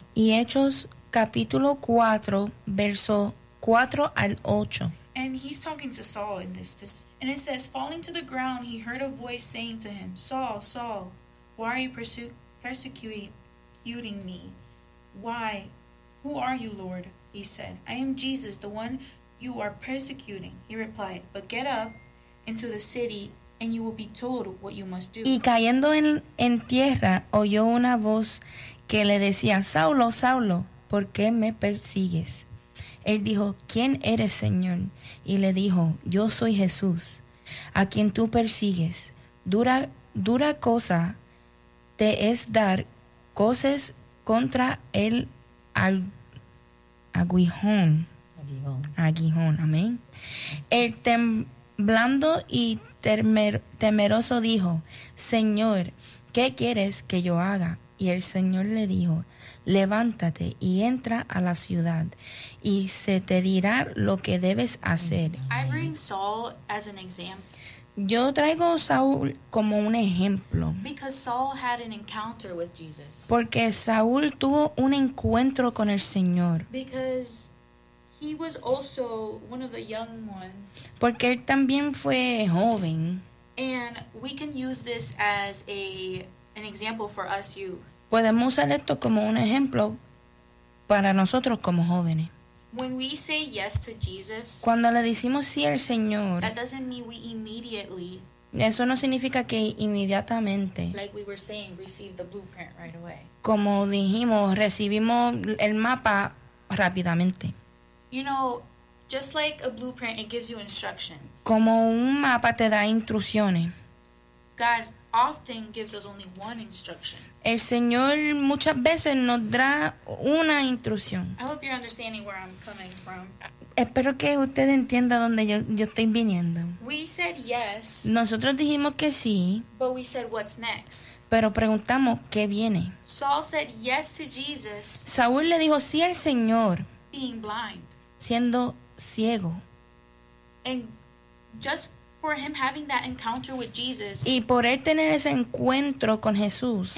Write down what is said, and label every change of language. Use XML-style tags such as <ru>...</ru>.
<es>y Hechos capítulo 4, verso 4 al 8.</es> <en>And he's talking to Saul in this. And it says, falling to the ground, he heard a voice saying to him, Saul, Saul, why are you persecuting me? Why? Who are you, Lord? He said, I am Jesus, the one you are persecuting. He replied, but get up into the city and you will be told what you must do.</en> <es>Y cayendo en tierra, oyó una voz que le decía, Saulo, Saulo, ¿por qué me persigues? Él dijo, ¿quién eres, Señor? Y le dijo, yo soy Jesús, a quien tú persigues. Dura cosa te es dar cosas contra el aguijón. Aguijón, amén. Él temblando y temeroso dijo, Señor, ¿qué quieres que yo haga? Y el Señor le dijo, levántate y entra a la ciudad, y se te dirá lo que debes hacer.</es> <en>I bring Saul as an example.</en> <es>Yo traigo a Saúl como un ejemplo.</es> <en>Because Saul had an encounter with Jesus.</en> <es>Porque Saúl tuvo un encuentro con el Señor.</es> <en>Because he was also one of the young ones.</en> <es>Porque él también fue joven.</es> <en>And we can use this as an example for us youth.</en> <es>Podemos usar esto como un ejemplo para nosotros como jóvenes.</es> <en>When we say yes to Jesus,</en> <es>cuando le decimos sí al Señor,</es> <en>that doesn't mean we immediately,</en> <es>eso no significa que inmediatamente,</es> <en>like we were saying, receive the blueprint right away.</en> <es>Como dijimos, recibimos el mapa rápidamente.</es> <en>You know, just like a blueprint, it gives you instructions.</en> <es>Como un mapa te da instrucciones.</es> <en>God often gives us only one instruction.</en> <es>El Señor muchas veces nos da una instrucción.</es> <en>I hope you're understanding where I'm coming from.</en> <es>Espero que usted entienda dónde yo estoy viniendo.</es> <en>We said yes.</en> <es>Nosotros dijimos que sí.</es> <en>But we said what's next.</en> <es>Pero preguntamos qué viene.</es> <en>Saul said yes to Jesus.</en> <es>Saúl le dijo sí al Señor.</es> <en>Being blind.</en> <es>Siendo ciego.</es> <en>And just for him having that encounter with Jesus.</en> <es>Y por él tener ese encuentro con Jesús.</es>